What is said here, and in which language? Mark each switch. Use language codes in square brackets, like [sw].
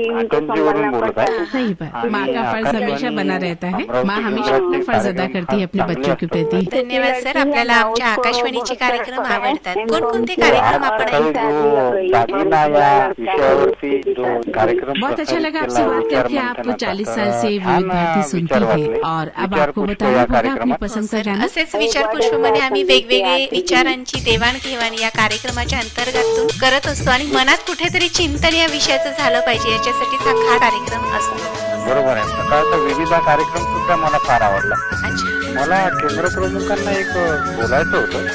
[hi] सही बात, माँ का फर्ज हमेशा बना रहता है। माँ हमेशा अपना फर्ज अदा करती है अपने बच्चों के प्रति। [mr] धन्यवाद सर, आपल्याला आमच्या आकाशवाणीचे कार्यक्रम आवडतात. कोणकोणते कार्यक्रम आपण ऐकतात? [hi] बहुत अच्छा लगा आपसे बात करके। आप 40 साल से विविध भारती सुनती है और अब आपको बताना होगा अपनी पसंद का गाना। [mr] असेच विचारपुष्पमध्ये आम्ही वेगवेगळे विचारांची देवाणघेवाण या कार्यक्रमाच्या अंतर्गत करत असतो आणि मनात कुठेतरी चिंतन या विषयाचं झालं पाहिजे, याच्यासाठी हा कार्यक्रम असतो. बरोबर आहे. सकाळचा विविध कार्यक्रम सुद्धा मला फार आवडला. [hi] अच्छा, [mr] मला केंद्र प्रमुखांना एक बोलायचं होतं